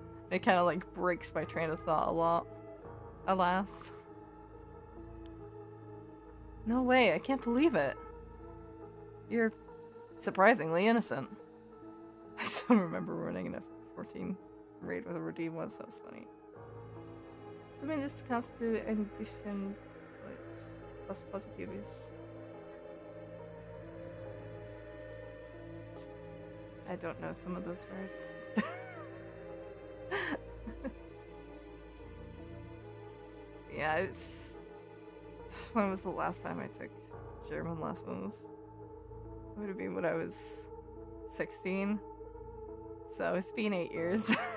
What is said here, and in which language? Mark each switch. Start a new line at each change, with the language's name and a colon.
English: It kind of, like, breaks my train of thought a lot. Alas. No way, I can't believe it. You're surprisingly innocent. I still remember running in a 14 raid with a redeem once, that was funny.
German: Zumindest kannst du ein bisschen was Positives.
English: I don't know some of those words. Yeah, it's... When was the last time I took German lessons? It would have been when I was 16. So it's been 8 years.